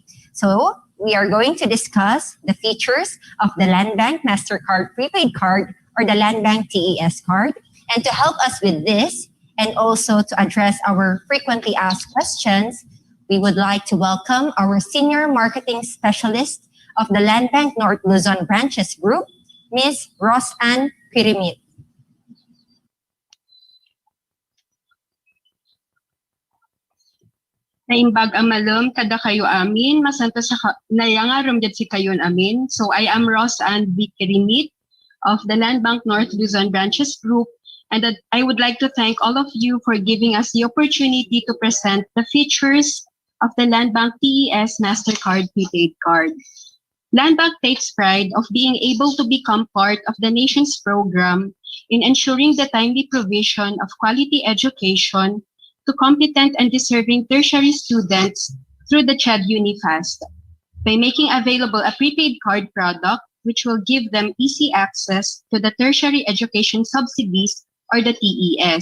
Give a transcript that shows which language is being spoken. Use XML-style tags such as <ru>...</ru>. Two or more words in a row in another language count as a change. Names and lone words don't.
<en>So we are going to discuss the features of the LANDBANK Mastercard Prepaid Card or the LANDBANK TES Card. And to help us with this and also to address our frequently asked questions, we would like to welcome our Senior Marketing Specialist of the LANDBANK North Luzon Branches Group, Ms. Rosanne Pirimit.</en> <ilo>Naimbag amalom kada kayo amin, masanta sa nayangarom jud si kayon amin.</ilo> <en>So I am Rosanne Pirimit of the LANDBANK North Luzon Branches Group, and I would like to thank all of you for giving us the opportunity to present the features of the LANDBANK TES Mastercard Prepaid Card. LANDBANK takes pride of being able to become part of the nation's program in ensuring the timely provision of quality education to competent and deserving tertiary students through the CHED Unifast by making available a prepaid card product which will give them easy access to the tertiary education subsidies or the TES.</en>